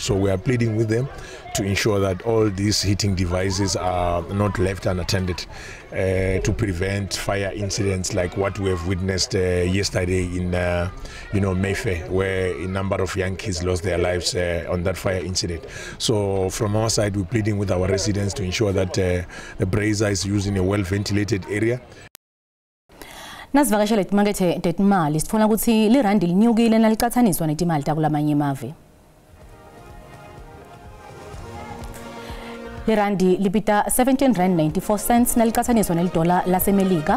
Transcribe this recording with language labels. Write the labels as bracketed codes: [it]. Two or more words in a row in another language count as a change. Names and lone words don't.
[en] So we are pleading with them to ensure that all these heating devices are not left unattended to prevent fire incidents like what we have witnessed yesterday in Mayfair, where a number of young kids lost their lives on that fire incident. So from our side, we're pleading with our residents to ensure that the brazier is used in a well-ventilated area. [ss] Nasivakashele timakethe tetimali sifuna ukuthi lirandi linyukile nalicathaniswa netimali takulamanye emave. Lirandi libita 17.94 cents nalicathaniswa nelidola lasemelika.